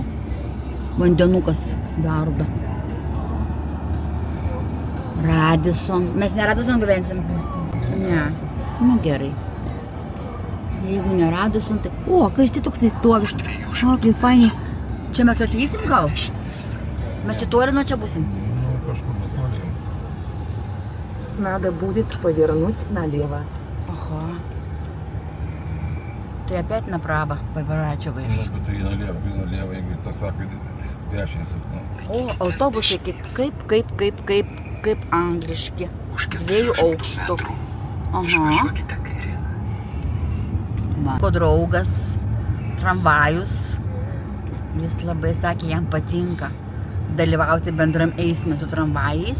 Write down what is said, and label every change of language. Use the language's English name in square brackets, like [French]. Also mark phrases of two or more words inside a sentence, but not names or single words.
[Lithuanian] Vandenukas verda. Radisson. Mes ne Radisson gyvensim? Ne. Nu gerai. Jeigu ne Radisson, tai... O, kai štai toksai stovi. O, kaip fainiai. Čia mes ateisim gal? Mes čia toli nuo čia būsim? Nu, kažkur netoli jau. [Russian] Надо будет повернуть налево. Ага. Tai опять направо поворачиваешь. [Lithuanian] Nu, bet tai налево, jeigu tas sako dešinės. O, autobusai kaip angliški. Už 2 400 aukštų. metrų Aha. išvažiuokite kairėn. Mano draugas, tramvajus, jis labai sakė, jam patinka dalyvauti bendram eisme su tramvajais.